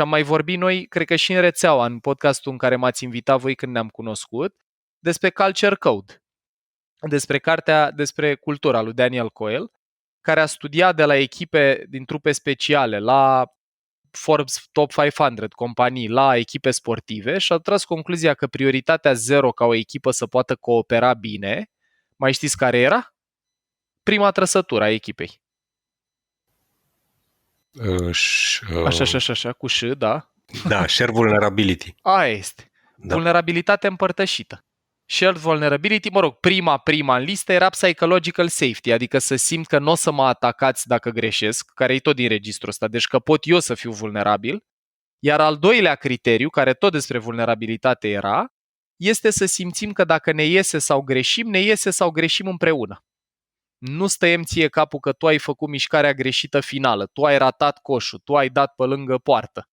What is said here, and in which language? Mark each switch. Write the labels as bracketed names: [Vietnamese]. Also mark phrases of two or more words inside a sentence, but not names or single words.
[Romanian] am mai vorbit noi, cred că și în rețeaua, în podcastul în care m-ați invitat voi când ne-am cunoscut, despre Culture Code, despre cartea despre cultura lui Daniel Coyle, care a studiat de la echipe din trupe speciale, la Forbes Top 500 companii, la echipe sportive și a tras concluzia că prioritatea 0 ca o echipă să poată coopera bine, mai știți care era? Prima trăsătură a echipei. Așa, cu ș, da? [English] Da, share vulnerability. Aia este. Da. [Romanian] Vulnerabilitate împărtășită. [English] Shared vulnerability, [Romanian] prima în listă era [English] psychological safety, [Romanian] adică să simt că nu o să mă atacați dacă greșesc, care e tot din registrul ăsta, deci că pot eu să fiu vulnerabil. Iar al doilea criteriu, care tot despre vulnerabilitate era, este să simțim că dacă ne iese sau greșim, ne iese sau greșim împreună. Nu stăiem ție capul că tu ai făcut mișcarea greșită finală, tu ai ratat coșul, tu ai dat pe lângă poartă.